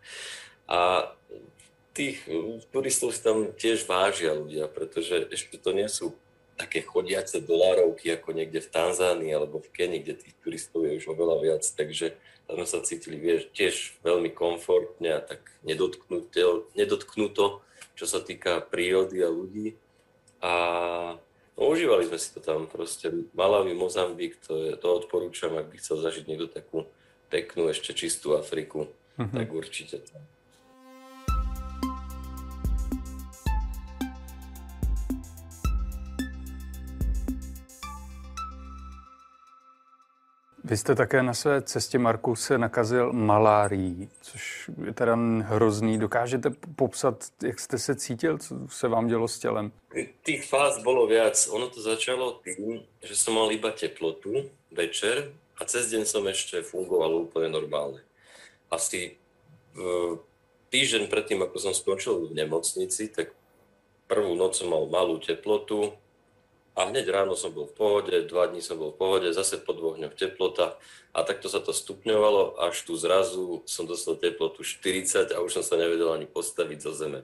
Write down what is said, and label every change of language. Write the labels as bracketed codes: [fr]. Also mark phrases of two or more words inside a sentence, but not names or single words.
[sk] A tých turistov si tam tiež vážia ľudia, pretože ešte to nie sú také chodiace dolárovky ako niekde v Tanzánii alebo v Kenii, kde tých turistov je už oveľa viac, takže tam sa cítili tiež veľmi komfortne a tak nedotknuto, čo sa týka prírody a ľudí. A no, užívali sme si to tam proste. Malawi, Mozambik, to odporúčam, ak by chcel zažiť niekto takú peknú, ešte čistú Afriku, tak určite tam. [cs] Vy jste také na své cestě, Marku, se nakazil malárií, což je teda hrozný. Dokážete popsat, jak jste se cítil, co se vám dělo s tělem? [sk] Tých fáz bolo viac. Ono to začalo tým, že som mal iba teplotu večer a cez deň som ešte fungoval úplne normálne. Asi týždeň predtým, ako som skončil v nemocnici, tak prvú noc som mal malú teplotu, a hneď ráno som bol v pohode, 2 dní som bol v pohode, zase po 2 dňoch teplota a takto sa to stupňovalo, až tu zrazu som dostal teplotu 40 a už som sa nevedel ani postaviť zo zeme.